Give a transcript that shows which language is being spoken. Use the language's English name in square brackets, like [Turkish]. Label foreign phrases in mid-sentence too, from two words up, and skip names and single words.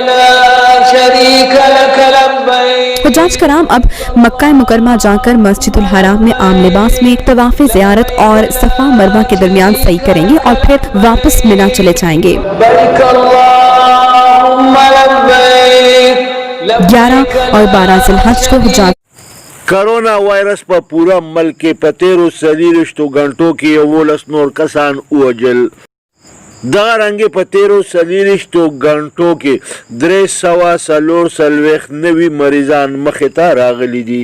[Urdu] حجاج کرام اب مکہ مکرمہ جا کر مسجد الحرام میں عام لباس میں طواف زیارت اور صفا مروہ کے درمیان سعی کریں گے اور پھر واپس منیٰ چلے جائیں گے. 11 اور 12 ذوالحج کو حجاج [Pashto] کرونا وایرس په پورا ملک کې په تیرو 24 غنټو کې 11 نور کسان ووژل. دغه رنګې په تیرو 24 غنټو کې 340 نوي مریضان مخې ته راغلي دي.